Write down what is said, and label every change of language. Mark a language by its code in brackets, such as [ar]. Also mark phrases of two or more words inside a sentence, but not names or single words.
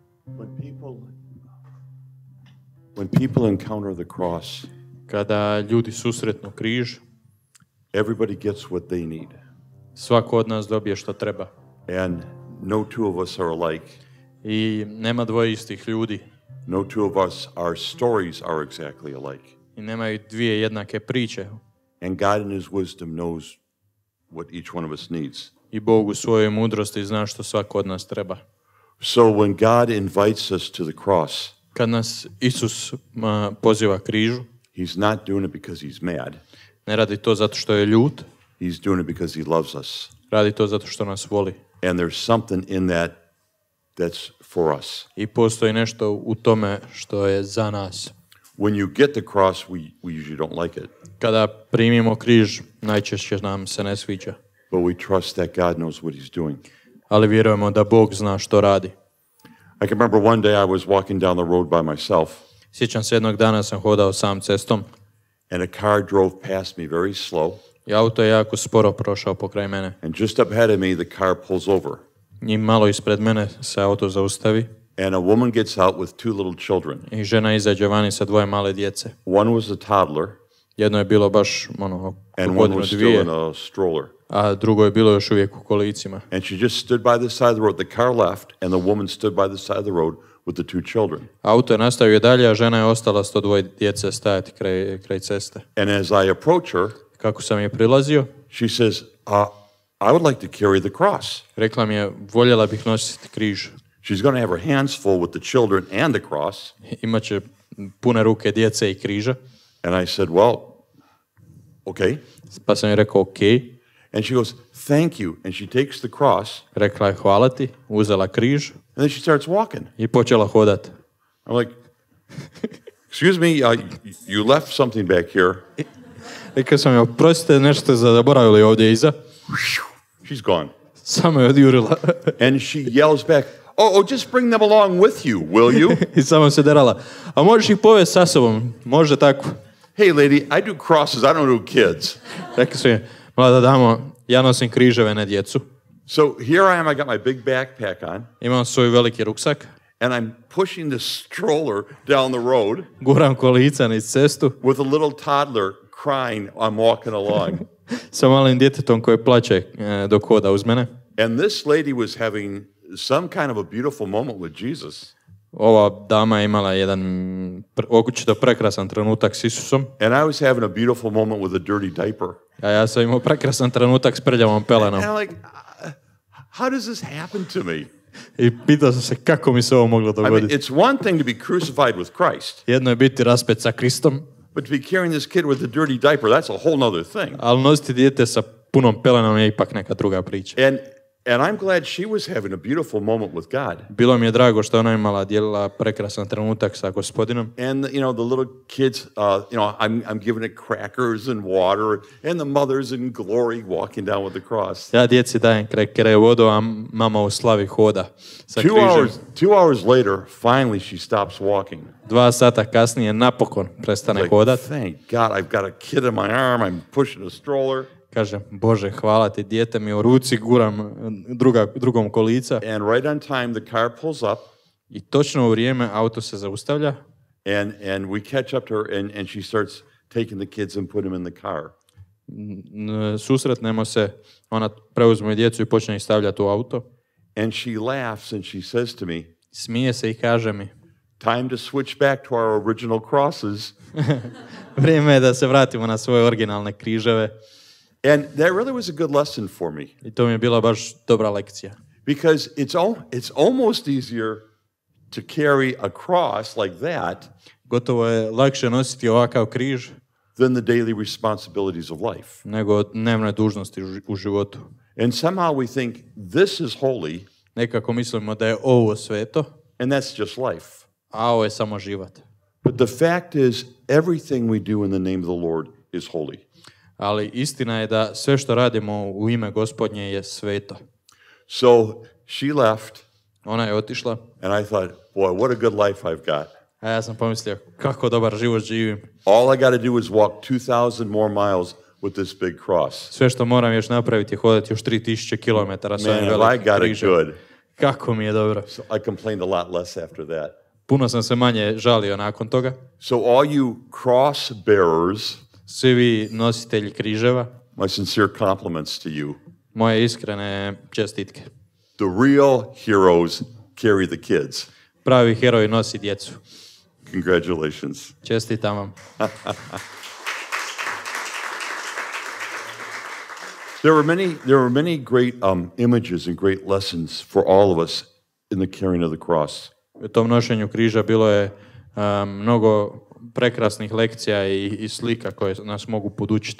[en] When people encounter the cross, [hr] kada ljudi susretnu križ, [en] everybody gets what they need. [hr] svako od nas dobije što treba. [en] And no two of us are alike. [hr] I nema dvoje istih ljudi. [en] No two of us, our stories are exactly alike. [hr] I nemaju dvije jednake priče. [en] And God in his wisdom knows what each one of us needs. [hr] I Bog u svojoj mudrosti zna što svako od nas treba. [en] So when God invites us to the cross, [hr] Kad nas Isus poziva križu, [en] he's not doing it because he's mad. [hr] ne radi to zato što je ljut, [en] He's doing it because he loves us. [hr] radi to zato što nas voli. [en] And there's something in that that's for us. [hr] I postoji nešto u tome što je za nas. [en] When you get the cross, we usually don't like it. [hr] Kada primimo križ, najčešće nam se ne sviđa. [en] But we trust that God knows what he's doing. [hr] Ali vjerujemo da Bog zna što radi. [en] I can remember one day I was walking down the road by myself, [hr] Sjećam se jednog dana sam hodao sam cestom [en] and a car drove past me very slow. [hr] i auto je jako sporo prošao pokraj mene. [en] And just up ahead of me, the car pulls over. [hr] I malo ispred mene se auto zaustavi [en] And a woman gets out with two little children. [hr] i žena izađe vani sa dvoje male djece. [en] One was a toddler, [hr] Jedno je bilo baš [en] and one [hr] godinu [en] was still [hr] dvije, [en] in a stroller. [hr] a drugo je bilo još uvijek u kolicima. [en] And she just stood by the side of the road. The car left, and the woman stood by the side of the road with the two children. [hr] Auto je nastavio dalje, a žena je ostala s to dvoje djece stajati kraj ceste. [en] And as I approach her, [hr] Kako sam je prilazio, [en] she says, I would like to carry the cross. [hr] rekla mi je, voljela bih nositi križ. [en] She's going to have her hands full with the children and the cross. [hr] Imaće pune ruke djece i križa. [en] And I said, well, okay. [hr] Pa sam joj rekao, ok. [en] And she goes, thank you. And she takes the cross, [hr] Rekla je, hvala ti, uzela križ [en] and then she starts walking. [hr] i počela hodati. [en] I'm like, excuse me, you left something back here. [hr] Rekao sam joj, oprostite, nešto ste zaboravili ovdje iza. [en] She's gone. [hr] Samo je odjurila. [en] And she yells back, oh, just bring them along with you, will you? [hr] I samo se derala. A možeš ih povesti sa sobom? Može tako. [en] Hey, lady, I do crosses, I don't do kids. [hr] Rekao sam je, mlada damo, ja nosim križeve, ne djecu. [en] So here I am, I got my big backpack on, [hr] Imam svoj veliki ruksak. [en] and I'm pushing the stroller down the road [hr] Guram kolica niz cestu [en] with a little toddler crying, I'm walking along. [hr] sa malim djetetom koje plače dok hoda uz mene. [en] And this lady was having some kind of a beautiful moment with Jesus. [hr] Ova dama je imala jedan očito prekrasan trenutak s Isusom, [en] And I was having a beautiful moment with a dirty diaper. [hr] a ja sam imao prekrasan trenutak s prljavom pelenom. [en] And I'm like, how does this happen to me? [hr] I pitao sam se kako mi se ovo moglo [en] I mean, [hr] dogoditi. [en] it's one thing to be crucified with Christ, [hr] Jedno je biti raspet sa Kristom, [en] but to be carrying this kid with a dirty diaper, that's a whole nother thing. [hr] ali nositi dijete sa punom pelenom je ipak neka druga priča. [en] And I'm glad she was having a beautiful moment with God. [hr] Bilo mi je drago što ona imala dijelila prekrasan trenutak sa Gospodinom. [en] And, the little kids, I'm giving it crackers and water, and the mother's in glory walking down with the cross. [hr] Ja djeci dajem krekere, vodu, a mama u slavi hoda sa križem. [en] 2 hours later, finally she stops walking. [hr] 2 sata kasnije napokon prestane [en] Like, [hr] hodat. [en] thank God, I've got a kid in my arm, I'm pushing a stroller. [hr] Kažem, Bože, hvala ti, dijete mi u ruci, guram drugom kolica. [en] And right on time, the car pulls up, [hr] I točno u vrijeme auto se zaustavlja [en] and we catch up to her, and she starts taking the kids and put them in the car. [hr] Susretnemo se, ona preuzme djecu i počne ih stavljati u auto. [en] And she laughs and she says to me, [hr] Smije se i kaže mi, [en] time to switch back to our original crosses. [hr] vrijeme je da se vratimo na svoje originalne križeve. [en] And that really was a good lesson for me. [hr] I to mi je bila baš dobra lekcija. [en] Because it's almost easier to carry a cross like that [hr] Gotovo je lakše nositi ovakav križ [en] than the daily responsibilities of life. [hr] nego dnevne dužnosti u životu. [en] And somehow we think this is holy, [hr] Nekako mislimo da je ovo sveto, [en] and that's just life. [hr] a ovo je samo život. [en] But the fact is, everything we do in the name of the Lord is holy. [hr] Ali istina je da sve što radimo u ime Gospodnje je sveto. [en] So she left, [hr] Ona je otišla, [en] and I thought, boy, what a good life I've got. [hr] a ja sam pomislio kako dobar život živim. [en] All I got to do is walk 2,000 more miles with this big cross. [hr] Sve što moram još napraviti je hodati još 3000 km sa ovim [en] Man, have I [hr] velikim [en] got it [hr] križem. [en] good. [hr] Kako mi je dobro. [en] So I complained a lot less after that. [hr] Puno sam se manje žalio nakon toga. [en] So all you cross bearers, [hr] Svi vi nositelji križeva, [en] my sincere compliments to you. [hr] moje iskrene čestitke. [en] The real heroes carry the kids. [hr] Pravi heroj nosi djecu. [en] Congratulations. [hr] Čestitam vam. [en] There were many great images and great lessons for all of us in the carrying of the cross. [hr] U tom nošenju križa bilo je mnogo prekrasnih lekcija i slika koje nas mogu podučiti.